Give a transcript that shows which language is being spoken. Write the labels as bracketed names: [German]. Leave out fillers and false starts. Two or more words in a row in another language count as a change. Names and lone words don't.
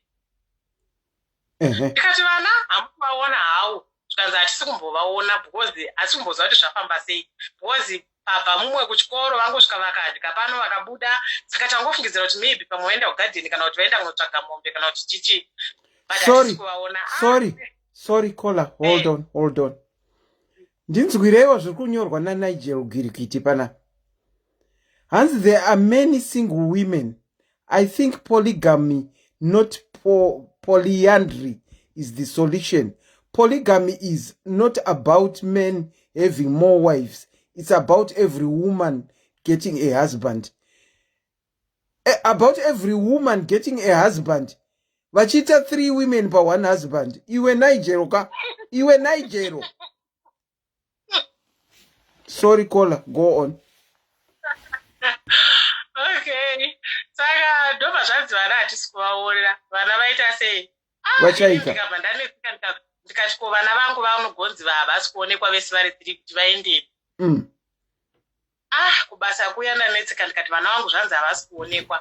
[Shona] 3 ndikati vana hamukuvaona hawo zvikanzi hatisi kumbovaona [English] because hatisi [Shona] kumboziva kuti zvafamba sei because pabva mumwe kuchikoro vangosvika vakadya pano vakabuda saka tangofungidzira kuti maybe pamwe vaenda kugadheni kana kuti vaenda kunotsvaga mombe kana kuti chichi [English] sorry caller hold on [Shona] ndinzwireiwo zviri kunyorwa naNigel Girikiti pana hanzi [English] there are many single women. I think polygamy not polyandry is the solution. Polygamy is not about men having more wives. It's about every woman getting a husband. About every woman getting a husband. [Shona] Vachita [English] 3 women per 1 husband. Iwe Nigeria, ka? Iwe Nigeria. Sorry, caller. Go on. Okay. [Shona] Saka ndobva zvanzi vana hatisi kuvaona. Vana vaita sei? Vachaita. Ndikati ko vana vangu vanogonzi havasi kuonekwa vese vari 3 kuti vaende. Kubasa kuya ndanetsika ndikati vana vangu zvanzi havasi kuonekwa.